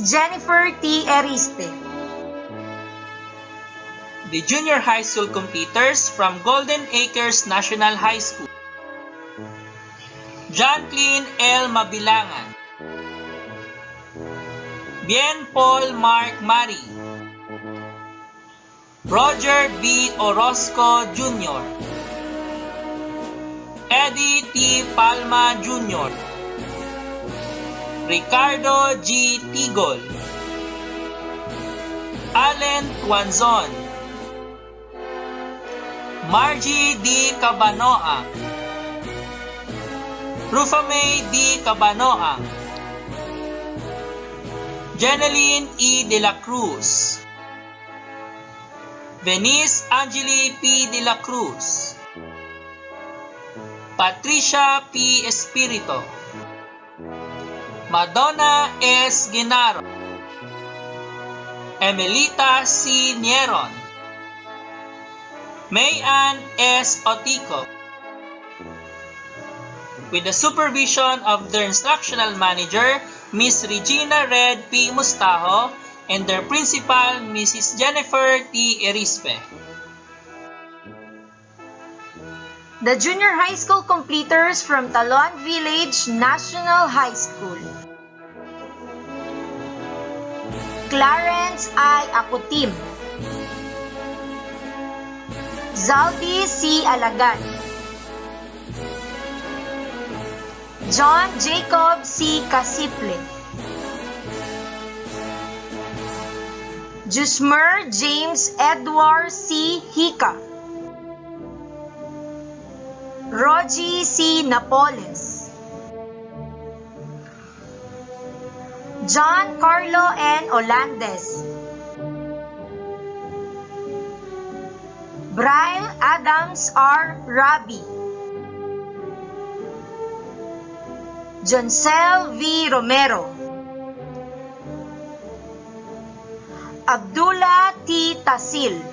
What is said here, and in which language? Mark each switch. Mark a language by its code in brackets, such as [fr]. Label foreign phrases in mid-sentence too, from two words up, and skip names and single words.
[en] Jennifer T. Eriste. The junior high school completers from Golden Acres National High School. John Clean L. Mabilangan. Bien Paul Mark Mari. Roger B. Orozco Jr. Eddie T. Palma Jr. Ricardo G. Tigol. Allen Tuanzon. Margie D. Cabanoa. Rufame D. Cabanoa. Jeneline E. De la Cruz. Venice Angeli P. De la Cruz. Patricia P. Espirito. Madonna S. Genaro. Emelita C. Nieron. Mayan S. Otico. With the supervision of their instructional manager, Ms. Regina Red P. Mustajo, and their principal, Mrs. Jennifer T. Erispe. The junior high school completers from Talon Village National High School. Clarence I. Akutim. Zaldi C. Alagan. John Jacob C. Casiple. Jusmer James Edward C. Hika. Rogie C. Napoles. John Carlo N. Olandes. Bryle Adams R. Rabi. Joncel V. Romero. Abdullah T. Tasil.